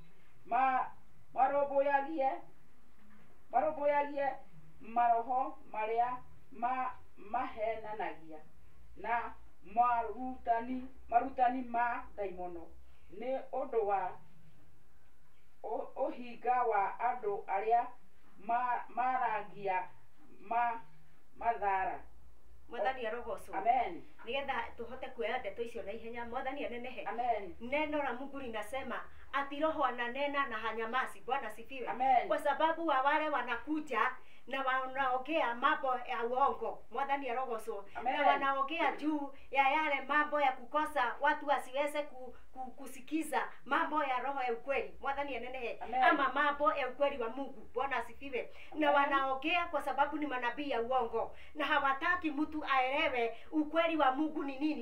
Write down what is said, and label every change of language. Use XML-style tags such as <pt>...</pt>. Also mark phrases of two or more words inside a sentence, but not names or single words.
<ki>marũmbũyagie maroho marĩa mahenanagia na marutani ma daimono nĩ ũndũ wa ũhinga wa andũ arĩa maragia mathara. Mwathani arogocwo. Amen. Nigetha tuhote kuoya ndeto icio na ihenya. Mwathani anenehe. Amen.</ki> <sw>Neno la Mungu linasema ati Roho ananena na hanyamazi. Bwana sifiwe. Amen. Kwa sababu wa wale wanakuja na wanaongea mambo ya uongo.</sw> <ki>Mwathani arogocwo.</ki> <sw>Na wanaongea juu ya yale mambo ya kukosa watu wasiweze kusikiza mambo ya roho ya ukweli.</sw> <ki>Mwathani anenehe.</ki> <sw>Ama mambo ya ukweli wa Mungu. Bwana asifiwe. Na wanaongea kwa sababu ni manabii ya uongo na hawataki mtu aelewe ukweli wa Mungu ni nini.</sw>